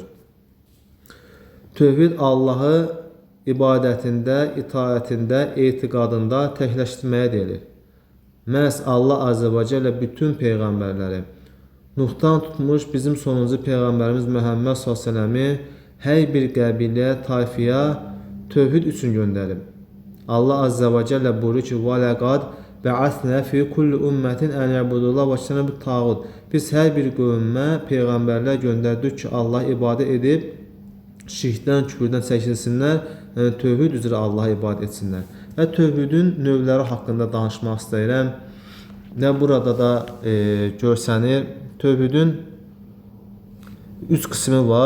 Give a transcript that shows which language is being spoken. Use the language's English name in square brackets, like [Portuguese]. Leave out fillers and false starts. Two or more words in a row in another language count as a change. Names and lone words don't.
[Azerbaijani] Tövhid Allahı ibadətində, itaətində, etiqadında təkləşdirməyə deyilir. Məhz [Arabic] الله عز وجل [Azerbaijani] bütün peyğəmbərləri, Nuhdan tutmuş bizim sonuncu peyğəmbərimiz Məhəmməd s.ə.v-i hər bir qəbilə, tayfiyə tövhid üçün göndərib. [Arabic] الله عز وجل [Azerbaijani] buyurur ki, [Arabic] وَلَقَدْ بَعَثْنَا فِي كُلِّ أُمَّةٍ أَنْ يَعْبُدُوا اللَّهَ وَاجْتَنِبُوا الطَّاغُوتَ. [Azerbaijani] Biz hər bir qövmə peyğəmbərlər göndərdik ki, Allah ibadət edib, şirkdən, küfrdən çəkilsinlər, yəni tövhid üzrə Allah'a ibadət etsinlər. Və tövhidin növləri haqqında danışmaq istəyirəm. Və burada da görsənir, tövhidin 3 qismi var.